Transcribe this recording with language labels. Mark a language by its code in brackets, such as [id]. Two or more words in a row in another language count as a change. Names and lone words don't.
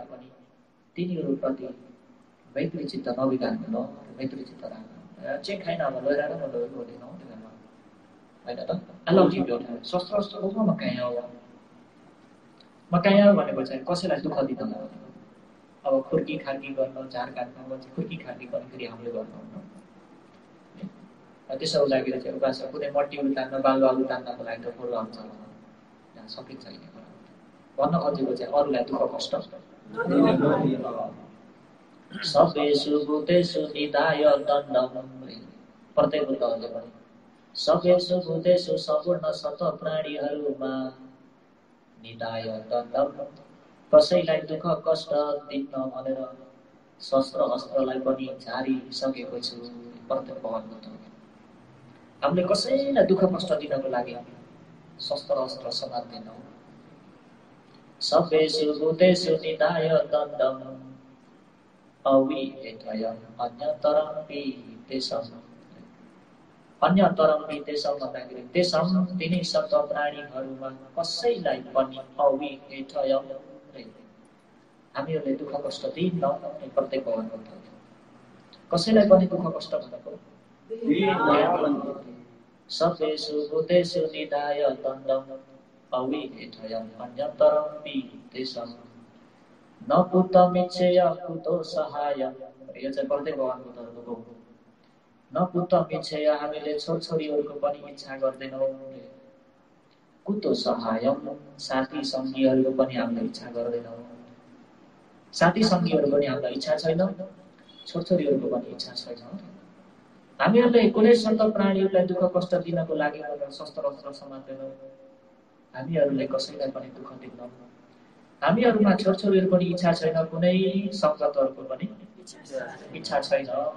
[ne] पनि तिनीहरूप्रति मैत्री चित्त नबिगार्नु न मैत्री चित्त राख्नु चाहिँ खाइन अब लैराएर म लैर बोल्दैन होइन त अलौ टिप्यो शस्त्र अस्त्र बोक्नु म कहीँ हो म कहीँ हो भनेको चाहिँ कसैलाई दुःख दिँदैन अब खुर्की खार्की गर्न झार काट्न खुर्की खार्की गर्न फेरि हामीले गर्नुहुन्न त्यसो हुँदाखेरि चाहिँ उपास कुनै मट्टी उतार्न बालुवा उतार्नको लागि त पूर्व हुन्छ सकिन्छ भन्न खोजेको चाहिँ अरूलाई दुःख कष्ट [sa] सबेषु भूतेषु निधाय दण्डम् [ne] प्रत्येक बुद्धहरूले पनि [sa] सबेषु भूतेषु [ne] सम्पूर्ण सत प्राणीहरूमा [sa] निधाय दण्डम् [ne] कसैलाई दुःख कष्ट दिन्न भनेर शस्त्र अस्त्रलाई पनि झारिसकेको छु प्रत्येक भगवान् हामीले कसैलाई दुःख कष्ट दिनको लागि शस्त्र अस्त्र समात्दैनौँ [sa] सबेषु भूतेषु निधाय दण्डम् अविहेयम् अन्यतरमपि तेषाम् [ne] अन्यतरमपि तेषाम् भन्दाखेरि तेषाम् तिनी सप्त प्राणीहरूमा कसैलाई पनि अविहेयम् हामीहरूले दुःख कष्ट दिन्नौँ प्रत्येक भगवान् कसैलाई पनि दुःख कष्ट भनेको [sa] सबेषु भूतेषु निधाय दण्डम् अविहेयम् अन्यतरमपि तेषाम् न पुत्रमिच्छेय कुतो सहायम् [ne] यो चाहिँ प्रत्येक भगवानको धर्मको हो [sa] न पुत्रमिच्छेय [ne] हामीले छोरछोरीहरूको पनि इच्छा गर्दैनौँ [sa] कुतो सहायम् [ne] साथी सङ्गीहरूको पनि हामीले इच्छा गर्दैनौँ साथी सङ्गीहरू पनि हामीलाई इच्छा छैन छोरछोरीहरूको पनि इच्छा छैन हामीहरूले कुनै सन्त प्राणीहरूलाई दुःख कष्ट दिनको लागि शस्त्र अस्त्र समात्दैनौँ हामीहरूले कसैलाई पनि दुःख दिन्नौँ हामीहरूमा छोरछोरीहरू पनि इच्छा छैन कुनै सङ्गतहरूको पनि इच्छा छैन